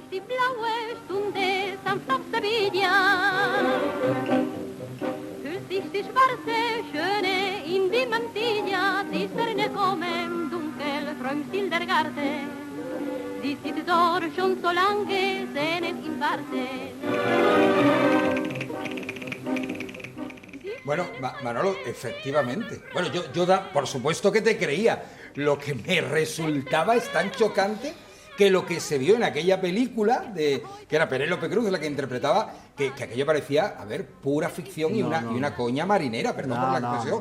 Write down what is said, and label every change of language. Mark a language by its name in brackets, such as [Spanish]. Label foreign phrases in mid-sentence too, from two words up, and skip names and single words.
[German] die blaue Stunde sanft auf Sevilla, hüllt sich die schwarze Schöne in die Mantilla, die Sterne kommen dunkel vom Stil der Garten, sie sitzt dort schon so lange, sehnet im Warten. [Spanish] Bueno, Manolo, efectivamente. Bueno, yo por supuesto que te creía. Lo que me resultaba es tan chocante que lo que se vio en aquella película, que era Penélope Cruz, la que interpretaba, que aquello parecía, a ver, pura ficción y una coña marinera, perdón por la expresión.